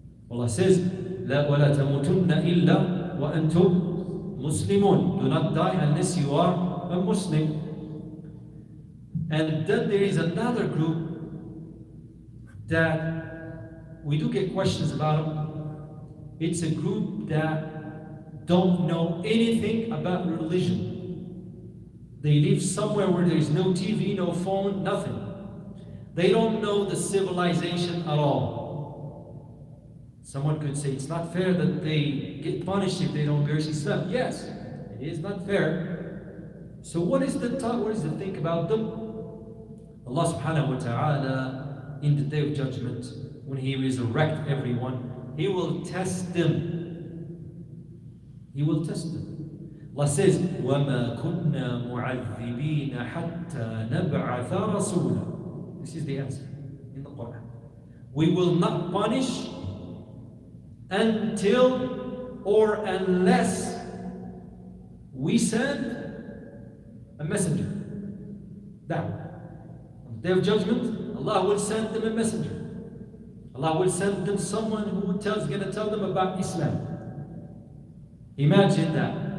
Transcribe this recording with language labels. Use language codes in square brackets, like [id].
[en] Allah says, [ar] لا ولا تموتن إلا وأنتم مسلمون. [en] Do not die unless you are a Muslim. And then there is another group that we do get questions about them. It's a group that don't know anything about religion. They live somewhere where there is no TV, no phone, nothing. They don't know the civilization at all. Someone could say it's not fair that they get punished if they don't embrace Islam. Yes, it is not fair. So what is the thing about them? Allah subhanahu wa ta'ala, in the day of judgment, when He resurrects everyone, He will test them. He will test them. Allah says, [ar] وَمَا كُنَّا مُعَذِّبِينَ حَتَّى نَبْعَثَ رَسُولًا. [en] This is the answer in the Quran. We will not punish until or unless we send a messenger. Da'wah. On the day of judgment, Allah will send them a messenger. Allah will send them someone who is going to tell them about Islam. Imagine that.